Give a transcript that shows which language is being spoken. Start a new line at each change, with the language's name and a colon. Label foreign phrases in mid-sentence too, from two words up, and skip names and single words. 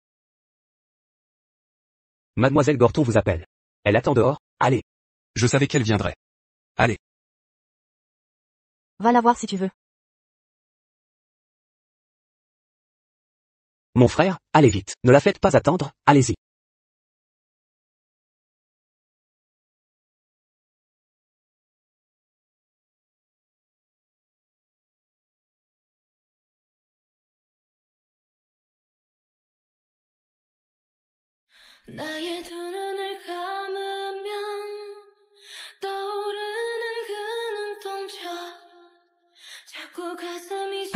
French: Mademoiselle Gorton vous appelle. Elle attend dehors, allez. Je savais qu'elle viendrait. Allez. Va la voir si tu veux. Mon frère, allez vite, ne la faites pas attendre, allez-y.
Korean: 나의 두 눈을 감으면 떠오르는 그 눈동자 자꾸 가슴이